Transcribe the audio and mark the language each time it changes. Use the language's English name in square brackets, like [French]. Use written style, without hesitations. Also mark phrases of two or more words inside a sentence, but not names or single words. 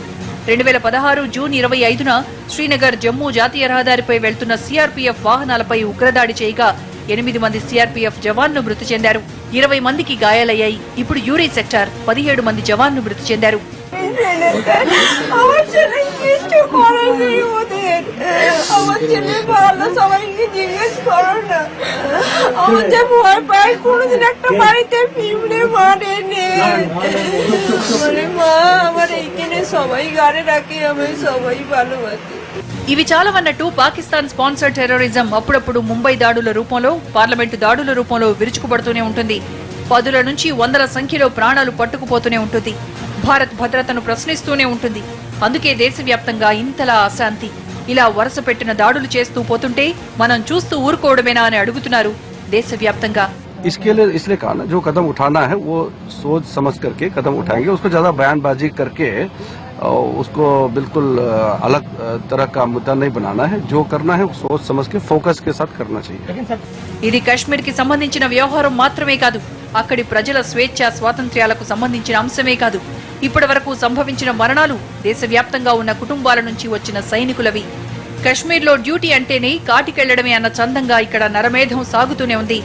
[Telugu] 2016 జూన్ 25న శ్రీనగర్ జమ్మూ జాతీయ రహదారిపై వెళ్తున్న సిఆర్పీఎఫ్ వాహనాలపై ఉగ్రదాడి చేయగా 8 మంది సిఆర్పీఎఫ్ జవాన్లు మృతి చెందారు. 20 మందికి గాయాలయ్యాయి. ఇప్పుడు యూరీ సెక్టార్ 17 మంది జవాన్లు మృతి చెందారు. [Bangla] আমার ছেলে ভালো, সবাইকে জিজ্ঞেস করো না। আমার যে ভয় পায় কোনোদিন একটা বাড়িতে পিঁপড়ে মারেনি। মানে মা আমার এইখানে সবাই গাড়ে রাখে, আমি সবাই ভালোবাসি। [Telugu] ఇవి చాలవన్నట్టు పాకిస్తాన్ [English] sponsor terrorism [Telugu] అప్పుడప్పుడు ముంబై దాడుల రూపంలో, పార్లమెంటు దాడుల రూపంలో విరుచుకుపడుతూనే ఉంటుంది. పదుల నుంచి వందల సంఖ్యలో ప్రాణాలు పట్టుకుపోతూనే ఉంటుంది. భారత్ భద్రతను ప్రశ్నిస్తూనే ఉంటుంది. అందుకే దేశవ్యాప్తంగా ఇంతలా అశాంతి. ఇలా వరుస పెట్టిన దాడులు చేస్తూ పోతుంటే మనం చూస్తూ ఊరుకోవడమేనా అని అడుగుతున్నారు దేశవ్యాప్తంగా. [Hindi] इसके लिए इसलिए कहा ना, जो कदम उठाना है वो सोच समझ करके कदम उठाएंगे. उसको ज्यादा बयानबाजी करके उसको बिल्कुल अलग तरह का मुद्दा नहीं बनाना है. जो करना है सोच समझ के फोकस के साथ करना चाहिए. [Telugu] ఇది కశ్మీర్ కి సంబంధించిన వ్యవహారం మాత్రమే కాదు, అక్కడి ప్రజల స్వేచ్ఛ స్వాతంత్ర్యాలకు సంబంధించిన అంశమే కాదు. ఇప్పటి వరకు సంభవించిన మరణాలు దేశవ్యాప్తంగా ఉన్న కుటుంబాల నుంచి వచ్చిన సైనికులవి. కశ్మీర్లో డ్యూటీ అంటేనే కాటికెళ్లడమే అన్న చందంగా ఇక్కడ నరమేధం సాగుతూనే ఉంది.